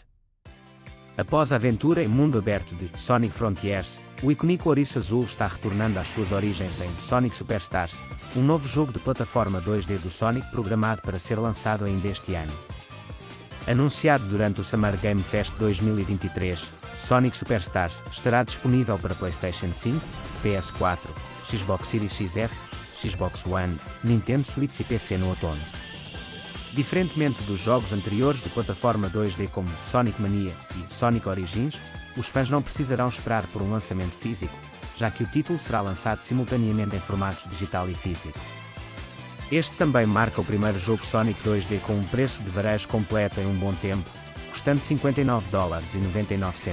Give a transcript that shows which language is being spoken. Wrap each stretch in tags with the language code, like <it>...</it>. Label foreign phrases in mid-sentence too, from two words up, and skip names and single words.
<pt>Após a aventura em mundo aberto de Sonic Frontiers, o icônico ouriço azul está retornando às suas origens em Sonic Superstars, um novo jogo de plataforma 2D do Sonic programado para ser lançado ainda este ano. Anunciado durante o Summer Game Fest 2023, Sonic Superstars estará disponível para PlayStation 5, PS4, Xbox Series XS, Xbox One, Nintendo Switch e PC no outono. Diferentemente dos jogos anteriores de plataforma 2D como Sonic Mania e Sonic Origins, os fãs não precisarão esperar por um lançamento físico, já que o título será lançado simultaneamente em formatos digital e físico. Este também marca o primeiro jogo Sonic 2D com um preço de varejo completo em um bom tempo, custando $59,99.</pt>